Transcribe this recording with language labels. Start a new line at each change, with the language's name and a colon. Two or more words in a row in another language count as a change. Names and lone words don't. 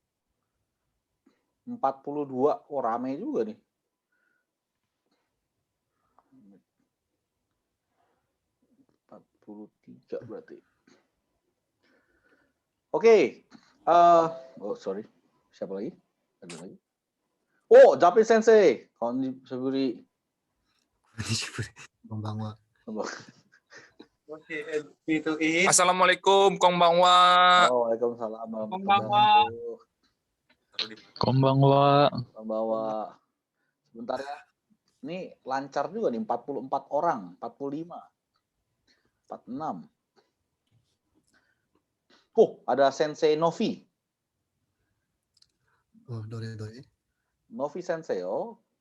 Indonesian: 42, oh rame juga nih. Tiga berarti. Oke. Oh sorry. Siapa lagi? Ada lagi? Oh, Japin Sensei. Konnichiwa. Konbanwa. Assalamualaikum, konbanwa. Waalaikumsalam. Konbanwa. Konbanwa. Konbanwa. Sebentar ya. Ini lancar juga nih, 44 orang, 45. 46. Oh, ada Sensei Novi. Oh, doi. Novi Sensei, oh.